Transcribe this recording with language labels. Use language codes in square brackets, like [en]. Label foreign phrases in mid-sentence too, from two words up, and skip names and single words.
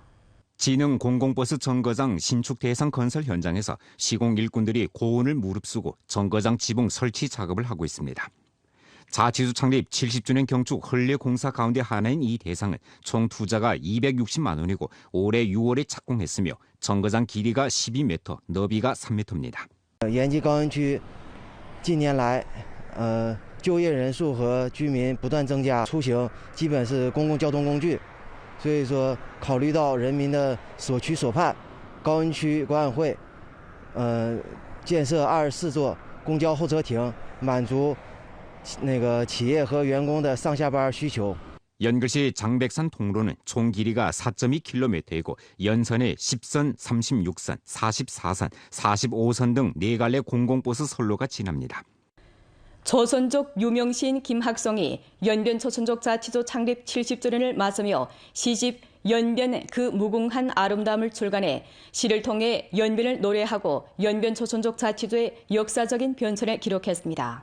[ko] 지능 공공버스 정거장 신축 대상 건설 현장에서 시공 일꾼들이 고온을 무릅쓰고 정거장 지붕 설치 작업을 하고 있습니다. 자치수 창립 70주년 경축 헌례 공사 가운데 하나인 이 대상은 총 투자가 260만 원이고 올해 6월에 착공했으며 정거장 길이가 12m, 너비가 3m입니다. [zh] 延吉高新区近年来就业人数和居民不断增加，出行基本是公共交通工具。所以说，考虑到人民的所趋所盼，高新区管委会建设24座公交候车亭，满足企业和员工的上下班需求。 [ko] 연글시 장백산 통로는 총 길이가 4.2km이고 연선에 10선, 36선, 44선, 45선 등 4갈래 공공버스 선로가 지납니다. 조선족 유명시인 김학성이 연변 조선족 자치도 창립 70주년을 맞으며 시집 연변 그 무궁한 아름다움을 출간해 시를 통해 연변을 노래하고 연변 조선족 자치도의 역사적인 변천을 기록했습니다.